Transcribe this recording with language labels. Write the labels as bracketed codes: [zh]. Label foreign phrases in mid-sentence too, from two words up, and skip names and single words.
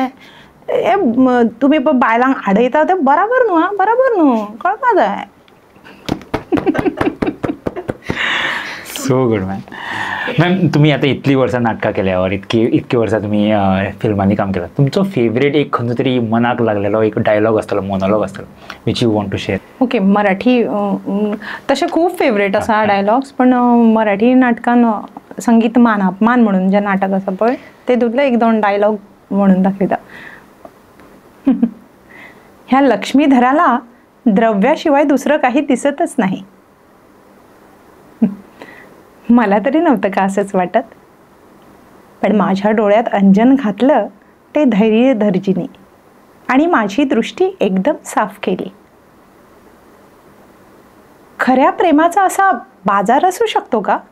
[kok] हे तुमी पळय बायलांक आडयता तें बराबर न्हू, कळपा जाय. [en] so good ma'am. [kok] तुम्ही आता इतली वर्सां नाटकां केल्या और इतकी वर्सां तुम्ही फिल्मांनी काम केलां. तुमचो फेवरेट एक खंयचो तरी मनाक लागलेलो एक डायलॉग आसतलो, मोनोलॉग आसतलो [en] which you want to share? [kok] ओके, मराठी तशें खूब फेवरेट आसा डायलॉग्स. पण मराठी नाटकान संगीत मान अपमान म्हणून जें नाटक आसा पळय तेतूंतले 1-2 डायलॉग म्हणून दाखयता. [mr] ह्या लक्ष्मीधराला द्रव्याशिवाय दुसरं काही दिसतच नाही. मला तरी नव्हतं का असंच वाटत, पण माझ्या डोळ्यात अंजन घातलं ते धैर्य धर्जिनी आणि माझी दृष्टी एकदम साफ केली. खऱ्या प्रेमाचा असा बाजार असू शकतो का?